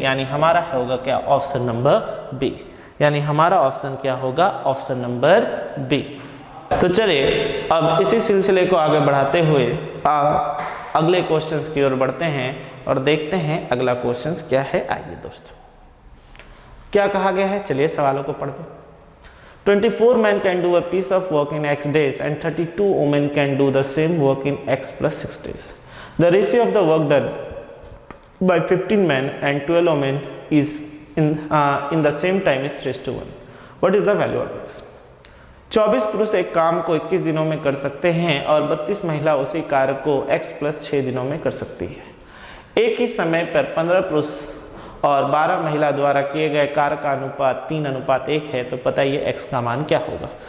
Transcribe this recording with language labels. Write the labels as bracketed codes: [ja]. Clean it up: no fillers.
[hi] यानी हमारा होगा क्या, ऑप्शन नंबर बी। यानी हमारा ऑप्शन क्या होगा, ऑप्शन नंबर बी। तो चलिए अब इसी सिलसिले को आगे बढ़ाते हुए अगले क्वेश्चंस की ओर बढ़ते हैं और देखते हैं अगला क्वेश्चंस क्या है। आइए दोस्तों, क्या कहा गया है, चलिए सवालों को पढ़ते हैं। [en] 24 men can do a piece of work in X days and 32 women can do the same work in X plus 6 days. The ratio of the work done by 15 men and 12 women is in the same time is 3:1. What is the value of X? [hi] 24 पुरुष एक काम को 21 दिनों में कर सकते हैं और 32 महिला उसी कार्य को X plus 6 दिनों में कर सकती है। एक ही समय पर 15 पुरुष और 12 महिला द्वारा किए गए कार्य का अनुपात 3:1 है, तो बताइए x का मान क्या होगा।